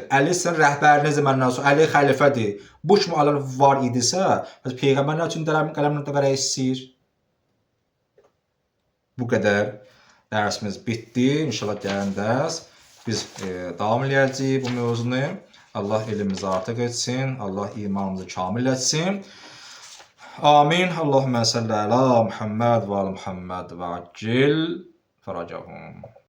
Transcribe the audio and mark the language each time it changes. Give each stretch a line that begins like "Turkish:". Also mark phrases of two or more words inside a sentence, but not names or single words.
Azerbaijani: Əli sizin rəhbəriniz məndən sonra, Əli xəlifədir. Bu kimi ayələr var idisə, Peyğəmbər nə üçün qələmlə də vərəq istəyir? Bu qədər dərsimiz bitdi. İnşallah gələn dərs biz davam edəcəyik bu mövzunu. Allah elimizi artıq etsin. Allah imanımızı kamil etsin. Amin.
Arabic: اللهم صل على محمد وعلى محمد وعجل فرجهم.